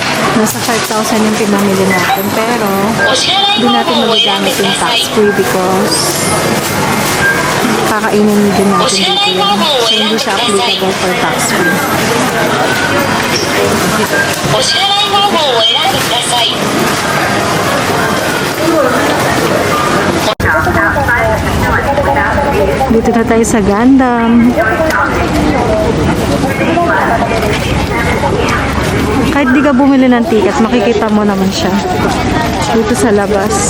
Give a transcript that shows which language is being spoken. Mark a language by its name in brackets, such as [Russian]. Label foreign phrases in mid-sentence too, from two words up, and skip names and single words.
[Filipino] Nasa 5,000 yung pinamili natin. Pero, [Japanese] お支払い [Filipino] hindi [Japanese] 方 [Filipino] natin [Japanese] 法を [Filipino] magagamit [Japanese] 選んでく [Filipino] yung [Japanese] ださい [English] tax-free because [Filipino] kakainin din natin [Japanese] お支 [Filipino] dito [Japanese] 払い [Filipino] yun. [Japanese] 方法を [Filipino] So, [Japanese] 選ん [Filipino] hindi [Japanese] でく [Filipino] siya [Japanese] ださい [English] applicable for tax-free. [Japanese] お支払い方法を選んでください [Filipino] Dito na tayo sa Gundam. Kahit di ka bumili ng tickets, makikita mo naman siya. Dito sa labas.